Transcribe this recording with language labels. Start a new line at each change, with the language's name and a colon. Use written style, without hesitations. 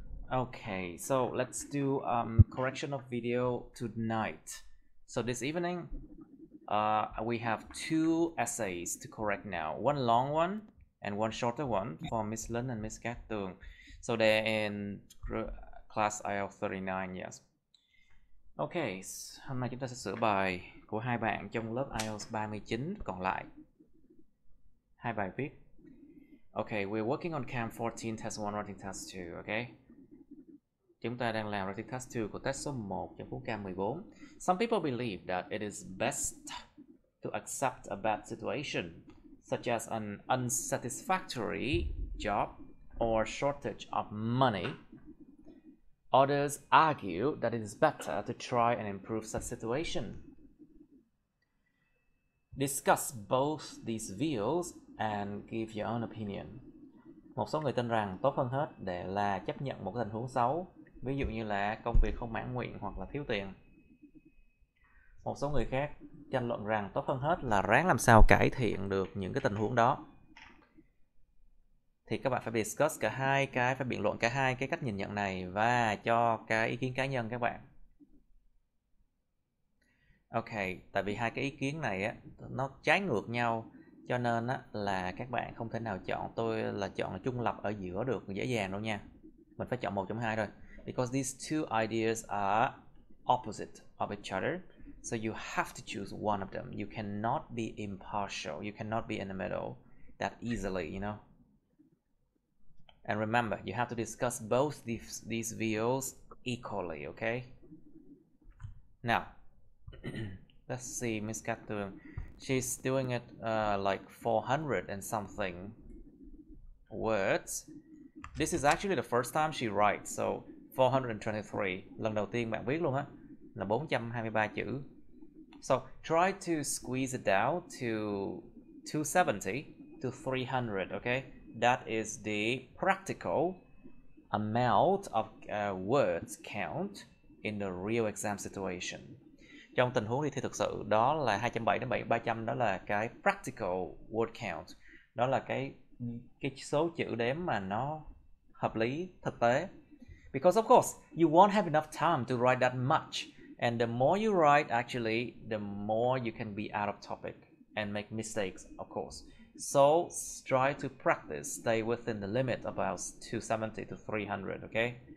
English: Okay, so let's do correction of video tonight. So this evening, we have two essays to correct now. One long one and one shorter one for Miss Lin and Miss Cát Tường. So they're in class IELTS 39, yes.
Vietnamese: Okay, hôm nay chúng ta sẽ sửa bài của hai bạn trong lớp IELTS 39 còn lại. Hai bài viết.
English: Okay, we're working on Cam 14 Test 1 Writing Test 2, okay?
Vietnamese: Chúng ta đang làm writing test 2 của test số 1 trong cuốn Cam 14.
English: Some people believe that it is best to accept a bad situation, such as an unsatisfactory job or shortage of money. Others argue that it is better to try and improve such situation. Discuss both these views and give your own opinion.
Vietnamese: Một số người tin rằng tốt hơn hết để là chấp nhận một tình huống xấu, ví dụ như là công việc không mãn nguyện hoặc là thiếu tiền. Một số người khác tranh luận rằng tốt hơn hết là ráng làm sao cải thiện được những cái tình huống đó. Thì các bạn phải discuss cả hai cái, phải biện luận cả hai cái cách nhìn nhận này và cho cái ý kiến cá nhân các bạn. Ok, tại vì hai cái ý kiến này á, nó trái ngược nhau, cho nên á, là các bạn không thể nào chọn tôi là chọn trung lập ở giữa được dễ dàng đâu nha. Mình phải chọn một trong hai thôi.
English: Because these two ideas are opposite of each other, so you have to choose one of them. You cannot be impartial. You cannot be in the middle that easily, you know. And remember, you have to discuss both these views equally, okay? Now, let's see Miss Cát Tường. She's doing it like 400 and something words. This is actually the first time she writes, so 423.
Vietnamese: Lần đầu tiên bạn viết luôn á, là 423 chữ.
English: So try to squeeze it down to 270 to 300, okay? That is the practical amount of words count in the real exam situation.
Vietnamese: Trong tình huống đi thi thực sự, đó là 270 đến 300, đó là cái
English: practical word count.
Vietnamese: Đó là cái số chữ đếm mà nó hợp lý, thực tế.
English: Because of course, you won't have enough time to write that much. And the more you write, actually, the more you can be out of topic and make mistakes, of course. So try to practice, stay within the limit about 270 to 300, okay?